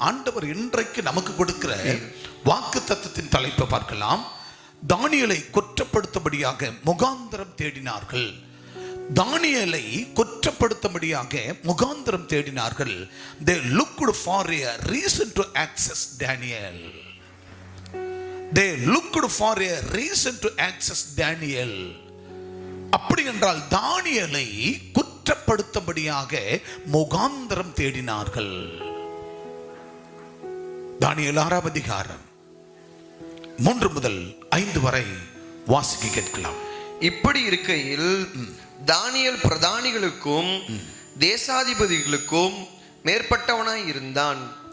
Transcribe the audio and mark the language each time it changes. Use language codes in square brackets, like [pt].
[ta] ஆண்டவர் இன்றைக்கு நமக்கு கொடுக்கிற வாக்குத்தத்தத்தின் தலைப்பை பார்க்கலாம். தானியேலை குற்றப்படுத்தும்படியாக முகாந்திரம் தேடினார்கள். தானியேலை குற்றப்படுத்தும்படியாக முகாந்திரம் தேடினார்கள். [en] They looked for a reason to access Daniel. They looked for a reason to access Daniel. [ta] அப்படி என்றால் தானியேலை குற்றப்படுத்தும்படியாக முகாந்திரம் தேடினார்கள். தானியேல் 6ஆம் அதிகாரம் 3 முதல் 5 வரை வாசிக்க கேட்கலாம். இப்படி இருக்கையில் தானியேல் பிரதானிகளுக்கும் தேசாதிபதிகளுக்கும் மேற்பட்டவனாய் இருந்தான்.